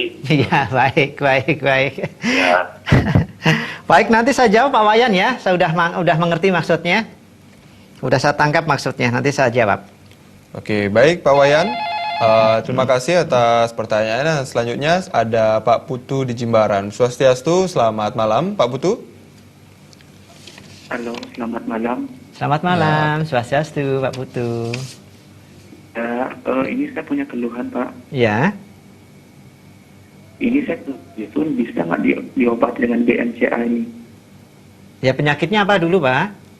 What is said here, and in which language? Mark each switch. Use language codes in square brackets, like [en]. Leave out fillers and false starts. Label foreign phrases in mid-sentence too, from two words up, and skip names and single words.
[id] Iya, baik. Ya. Baik, nanti saya jawab Pak Wayan ya. Saya udah mengerti maksudnya. Udah saya tangkap maksudnya, nanti saya jawab. Oke, baik Pak Wayan. Terima kasih atas pertanyaannya. Selanjutnya ada Pak Putu di Jimbaran. Swastiastu, selamat malam Pak Putu. Halo, selamat malam. Selamat malam, Swastiastu Pak Putu. Ya, ini saya punya keluhan Pak. Ya. Ini saya itu bisa nggak diobati dengan BMCA ini? Ya, penyakitnya apa dulu Pak?